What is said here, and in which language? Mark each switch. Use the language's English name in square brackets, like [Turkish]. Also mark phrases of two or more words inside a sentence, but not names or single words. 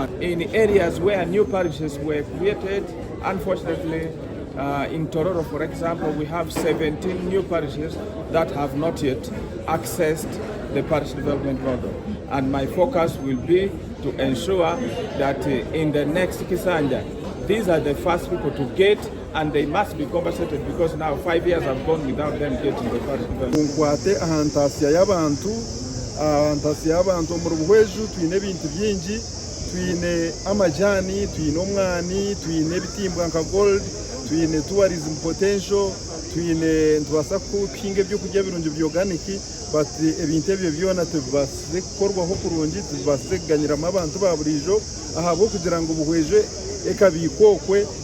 [English] In areas where new parishes were created, unfortunately, in Tororo, for example, we have 17 new parishes that have not yet accessed the parish development model. And my focus will be to ensure that in the next Kisanja, these are the first people to get, and they must be compensated because now 5 years have gone without them getting the parish development. [Nyankole] Kunkwate ahantasia y'abantu mu ruhweju twine ebintu byingi, twine amajani, twine omwani, twine ebitimbwa nka gold, twine [English] tourism potential, [Nyankole] twine ntubasa kuhinga ebyokurya birungi byoganiki, but ebintu ebyo byona tubibasize kukorwaho kurungi, tubibasize kuganyiramu abantu ba burijo ahabwo kugira ngo obuhweje ekabikokwe